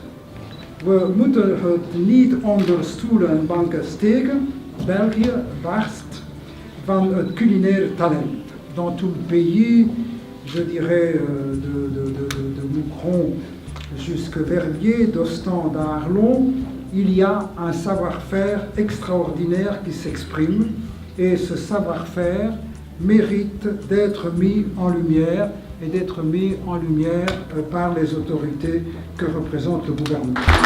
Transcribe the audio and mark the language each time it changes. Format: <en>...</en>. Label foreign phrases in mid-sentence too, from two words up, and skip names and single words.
<nl>We moeten het niet onder stoelen en banken steken. België barst van het culinaire talent.</nl> <fr>Dans tout le pays, je dirais de Moucron jusqu'à Verviers, d'Ostende à Arlon, il y a un savoir-faire extraordinaire qui s'exprime. Et ce savoir-faire mérite d'être mis en lumière et d'être mis en lumière par les autorités que représente le gouvernement.</fr>